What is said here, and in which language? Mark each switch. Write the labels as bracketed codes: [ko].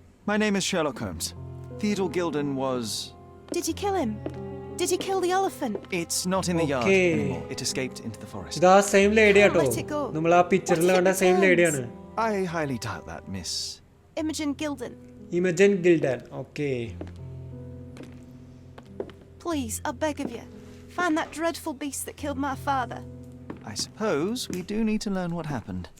[en] My name is Sherlock Holmes. Theodore Gilded was... Did you kill him? Did you kill the elephant? It's not in the yard anymore. It escaped into the forest. [ml] ഇതാ same lady ആട്ടോ, നമ്മൾ ആ പിക്ചറിൽ കണ്ട same ലേഡിയാണ്. [en] I highly doubt that, Miss Imogen Gilded. Imogen Gilded. Okay. Please, I beg of you, find that dreadful beast that killed my father. I suppose we do need to learn what happened.